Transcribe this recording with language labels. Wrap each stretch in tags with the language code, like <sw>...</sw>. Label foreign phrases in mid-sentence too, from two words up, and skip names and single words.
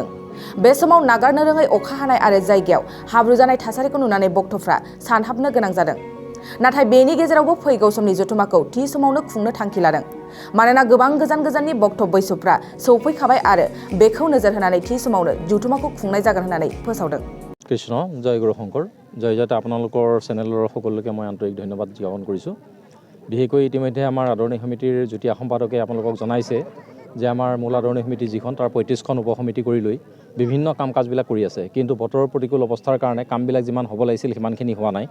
<brx>बे समाव नागारनो रोङै अखा हानाय आरो जायगायाव हाब्रु जानाय थासारिखौ नुनानै भक्तफ्रा सानहाबनो गोनां जादों। नाथाय बेनि गेजेरावबो फैगौ समनि जुथुमाखौ थि समावनो खुंनो थांखि लादों। मानोना गोबां गोजान गोजाननि भक्त बैसुफ्रा सौफैखाबाय आरो बेखौ नोजोर होनानै थि समावनो जुथुमाखौ खुंनाय जागोन होननानै फोसावदों।</brx> <as>কৃষ্ণ জয় গুৰু শংকৰ জয় জয়তে আপোনালোকৰ চেনেলৰ সকলোকে মই আন্তৰিক ধন্যবাদ জ্ঞাপন কৰিছোঁ। বিশেষকৈ ইতিমধ্যে আমাৰ আদৰণি সমিতিৰ যুটীয়া সম্পাদকে আপোনালোকক জনাইছে যে আমাৰ মূল আদৰণি সমিতি যিখন তাৰ 35খন উপসমিতি কৰি লৈ বিভিন্ন কাম কাজবিলাক কৰি আছে। কিন্তু বতৰৰ প্ৰতিকূল অৱস্থাৰ কাৰণে কামবিলাক যিমান হ'ব লাগিছিল সিমানখিনি হোৱা নাই।</as>